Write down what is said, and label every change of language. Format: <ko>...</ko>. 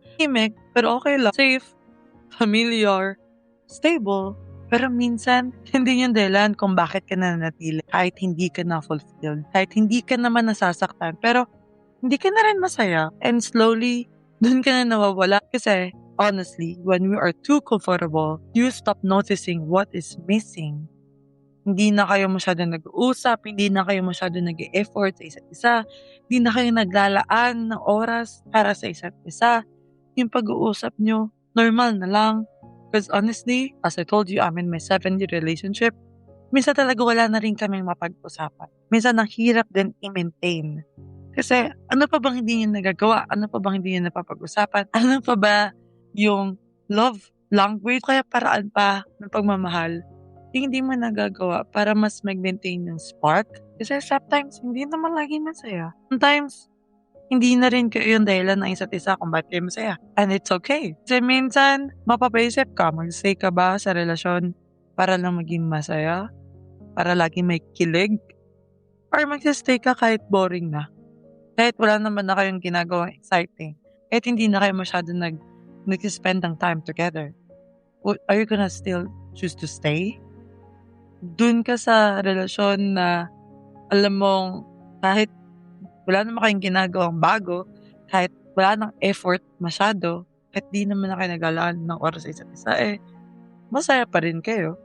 <tl>Himik, pero okay lang.</tl> <en>Safe, familiar, stable,</en> <tl>pero minsan, hindi yung dahilan kung bakit ka nananatili kahit hindi ka na fulfilled, kahit hindi ka naman nasasaktan, pero hindi ka na rin masaya.</tl> <en>And slowly,</en> <tl>dun ka na nawawala kasi</tl> <en>honestly, when we are too comfortable, you stop noticing what is missing.</en> <tl>Hindi na kayo masyadong nag-uusap, hindi na kayo masyadong nag-e-effort sa isa't isa, hindi na kayo naglalaan ng oras para sa isa't isa. Yung pag-uusap nyo, normal na lang.</tl> <en>Because honestly, as I told you, I'm in my 7-year relationship.</en> <tl>Minsan talaga wala na rin kaming mapag-usapan. Minsan ang hirap din i-maintain. Kasi ano pa bang hindi niyo nagagawa? Ano pa bang hindi niyo napapag-usapan? Ano pa ba yung love language? Kaya paraan pa ng pagmamahal yung hindi mo nagagawa para mas mag-maintain yung spark? Kasi sometimes hindi naman lagi masaya. Sometimes hindi na rin kayo yung dahilan ng isa't isa kung bakit kayo masaya.</tl> <en>And it's okay.</en> <tl>Kasi minsan, mapapaisip ka, mag-stay ka ba sa relasyon para lang maging masaya? Para lagi may kilig? Or mag-stay ka kahit boring na? Kahit wala naman na kayong ginagawang exciting. Kahit hindi na kayo masyado nag-spend ng time together.</tl> <en>Are you gonna still choose to stay?</en> <tl>Dun ka sa relasyon na alam mong kahit wala naman kayong ginagawang bago, kahit wala ng effort masyado, kahit di naman na kayo naglalaan ng oras sa isa't isa, masaya pa rin kayo.</tl>